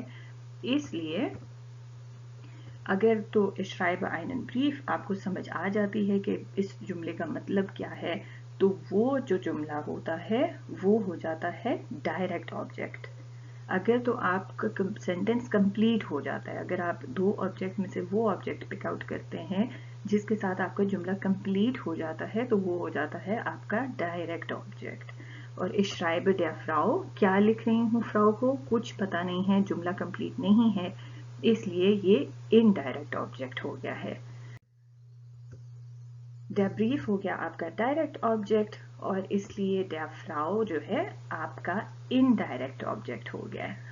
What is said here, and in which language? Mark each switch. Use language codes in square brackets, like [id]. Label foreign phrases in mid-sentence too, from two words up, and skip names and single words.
[hi] इसलिए अगर तो [de] Ich schreibe einen Brief [hi] आपको समझ आ जाती है कि इस जुमले का मतलब क्या है, तो वो जो जुमला होता है वो हो जाता है [en] direct object. [hi] अगर तो आपका [en] sentence complete [hi] हो जाता है, अगर आप दो ऑब्जेक्ट में से वो [en] object pick out [hi] करते हैं जिसके साथ आपका जुमला कंप्लीट हो जाता है, तो वो हो जाता है आपका [en] direct object. [de] और ich schreibe der Frau, [hi] क्या लिख रही हूँ फ्राउ को, कुछ पता नहीं है, जुमला कंप्लीट नहीं है, इसलिए ये [en] indirect object [hi] हो गया है। [de] der Brief [hi] हो गया आपका [en] direct object, [hi] और इसलिए [de] der Frau [hi] जो है आपका [en] indirect object [hi] हो गया है।